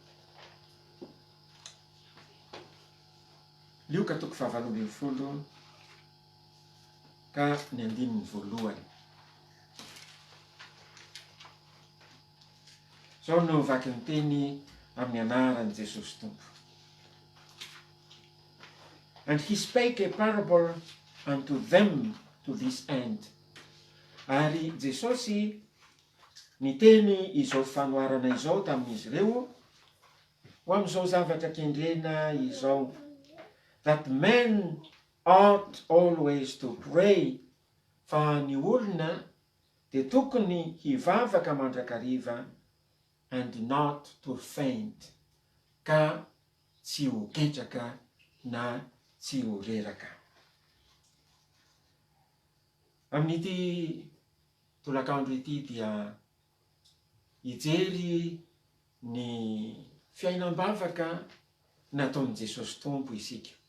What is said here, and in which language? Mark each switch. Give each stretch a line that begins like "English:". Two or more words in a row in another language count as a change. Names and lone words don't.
Malagasy: Lioka toko 7:20 ka ny 9. Zao no vaky ny teny amin'ny anaran'i Jesosy Tompo.
English: And he spake a parable unto them to this end.
Malagasy: Ary Jesosy niteny izao fanoarana izao tamin'izy ireo ho amin'izao zavatra kendrena izao,
English: that men ought always to pray,
Malagasy: fa ny olona dia tokony hivavaka mandrakariva,
English: and not to faint,
Malagasy: ka tsy ho ketraka na tsy ho reraka. Amin'ity tolakandro ity dia hijery ny fiainam-bavaka nataon'i Jesosy Tompo isika.